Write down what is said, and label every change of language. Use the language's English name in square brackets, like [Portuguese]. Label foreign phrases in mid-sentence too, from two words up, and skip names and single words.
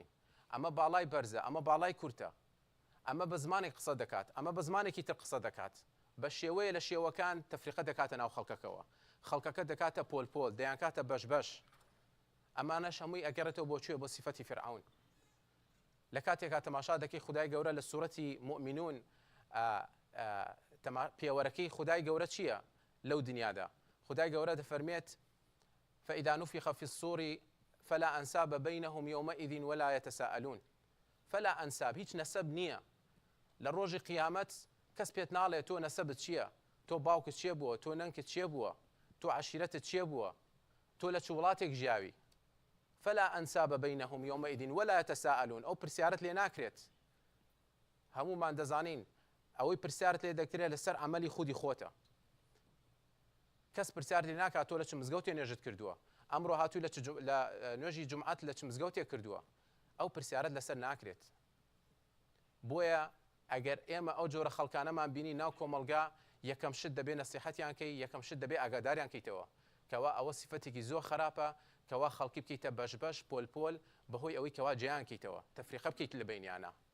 [Central Kurdish] ئەمە باڵای بەرزە، ئەمە باڵای کورتە، ئەمە بە زمانێک قسە دەکات، ئەمە بە زمانێکی تر قسە دەکات، بە شێوەیە لە شێوەکان تەفریقە دەکاتە ناو خەڵکەکەوە، خەڵکەکە دەکاتە پۆل دەیان کاتە بەشبەش. ئەمانەش هەمووی ئەگەڕێتەوە بۆ بۆ سیفەتی فرعون. لە کاتێکا تەماشا دەکەی خودای گەورە لە سوورەتی مؤمنون پێوەرەکەی خودای گەورە چییە لەو دنیادا؟ خودای گەورە دەفەرمێت [Arabic] فإذا نفخ في الصور فلا أنساب بينهم يومئذ ولا يتساءلون. فلا أنساب، [Central Kurdish] هیچ نەسەب نییە لە ڕۆژی قیامەت. کەس پێت ناڵێ تۆ نەسەبت چییە، تۆ باوکت چێ بووە، تۆ نەنکت چێ بووە، تۆ عەشیرەتت چێ بووە، تۆ لە چ وڵاتێک ژیاوی. [Arabic] فلا أنساب بينهم يومئذ ولا يتساءلون. [Central Kurdish] ئەو پرسیارت لێ ناکرێت. هەمومان دەزانین ئەوەی پرسیارت لێ دەکرێت لەسەر عەمەلی خودی خۆتە. کەس پرسیار لێ ناکات تۆ لە چ مزگەوتێ نوێژت کردووە، ئەمڕۆ هاتووی لە نوێژی جومعەت لە چ مزگەوتێک کردووە. ئەو پرسیارت لەسەر ناکرێت. بۆیە ئەگەر ئێمە ئەو جۆرە خەڵکانەمان بینی ناو کۆمەلگا، یەکەم شت دەبێ نەسیحەتیان کەی، یەکەم شت دەبێ ئاگاداریان کەیتەوە کەوا ئەوە سیفەتێکی زۆر خراپە، کەوا خەڵکی بکەیتە بەشبەش پۆل بەهۆی ئەوەی کەوا جیان کەیتەوە، تەفریقە بکەیت لە بینیانە.